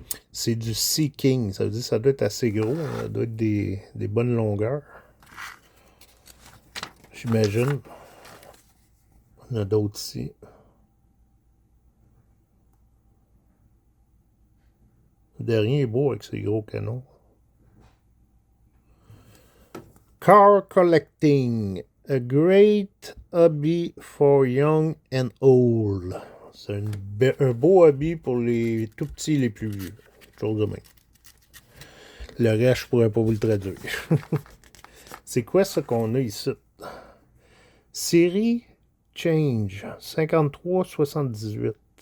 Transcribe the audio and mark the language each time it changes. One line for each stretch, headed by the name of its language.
French: C'est du Sea King. Ça veut dire que ça doit être assez gros. Ça doit être des bonnes longueurs. J'imagine. Il y en a d'autres ici. Le dernier est beau avec ses gros canons.
English: Car collecting. A great hobby for young and old.
French: C'est un beau hobby pour les tout petits et les plus vieux. Chose de même. Le reste, je pourrais pas vous le traduire. C'est quoi ça qu'on a ici? Série Change 53-78.